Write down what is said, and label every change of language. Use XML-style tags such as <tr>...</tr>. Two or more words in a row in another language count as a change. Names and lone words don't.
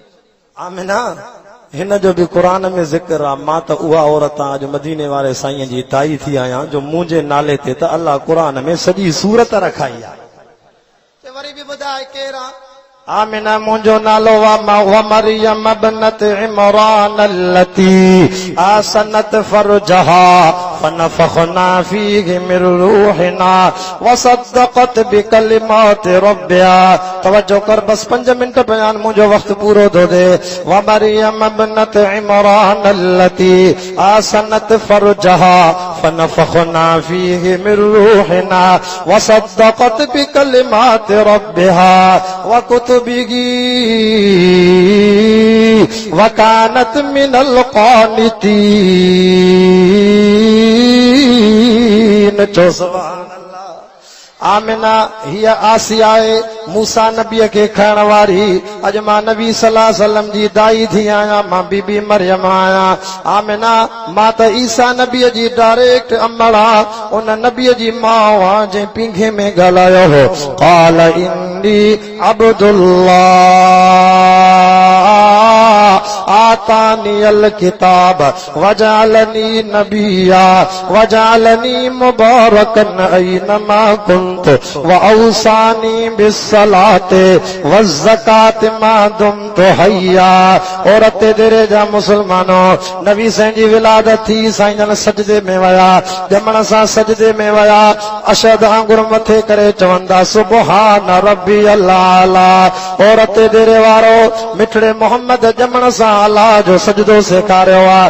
<sd>आमिना हिन जो बि क़ुरान में ज़िक्र आहे, मां त उहा औरत आहियां अॼु मदीने वारे साईं जी ताई थी आहियां, जो मुंहिंजे नाले ते त अल्लाह क़ुरान में सॼी सूरत रखाई आहे। वरी बि ॿुधाए केरु आहे? आमिना मुंहिंजो नालो</sd> <ar>ومريم ابنت عمران التي أحصنت فرجها فنفخنا فيه من روحنا وصدقت بكلمات ربها.</ar> <sd>तवज्जो कर, बस 5 मिनट बयान, मुंहिंजो वक्त पूरो थो थिए।</sd> <ar>ومريم ابنت عمران التي أحصنت فرجها فنفخنا فيه من روحنا وصدقت بكلمات ربها وكتبه وكانت من القانتين. سبحان اللہ.</ar> <sd>आमिना हिय आसिया मूसा नबीअ खे खणण वारी. अॼु मां नबी सल्लल्लाहु अलैहि वसल्लम जी दाई थी आहियां. मां बीबी मरियम आहियां. आमिना मां त ईसा नबीअ जी डायरेक्ट अमड़ आहियां. उन नबीअ जी माउ आहे जंहिं पींघे में ॻाल्हायो हो.</sd> <ar>قال إني عبد الله آتاني الكتاب وجعلني نبيا وجعلني مباركا أينما كنت وأوصاني بالصلاة والزكاة ما دمت حيا.</ar> <sd>औरत देरे जा मुसलमानो नबी साईं जी विलादत थी. साईं जन सजदे में वया. ॼमण सां सजदे में वया. अशद आंगुर मथे करे चवंदा</sd> <ar>سبحان ربي الله.</ar> <sd>औरत देरे वारो मिठड़े मोहम्मद ॼमण सां अल्लाह जो सजदो सेखारियो आहे.</sd>